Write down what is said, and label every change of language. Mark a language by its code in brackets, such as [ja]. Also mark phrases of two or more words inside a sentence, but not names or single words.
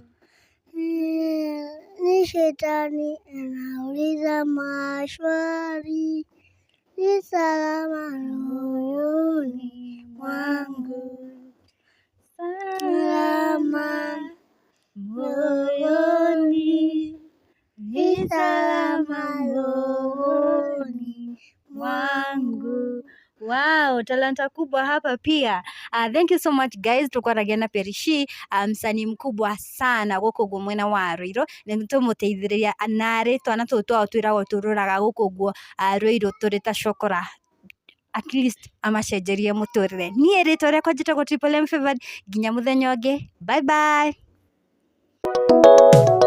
[sw] Ni shetani anauliza maswali, ni salama rohoni mwangu. Salama moyoni, ni salama rohoni mwangu. Wow, talanta kubwa hapa pia. [en] Thank you so much guys. [ki] Tukwaragia na Perishi, [sw] msanii mkubwa sana [ki] gũkũ guo mwena wa Ruiru. Nĩ tũmũteithĩrĩria na rĩtwana tũtũ twao twĩragwo tũrũraga gũkũ guo Ruiru tũrĩ ta cokora. [en] At least [ki] amacenjerie mũtũrĩre. Niĩ rĩtwa rĩakwa njĩtagwo Triple M Favourite. Nginya mũthenya ũngĩ. [en] Bye bye.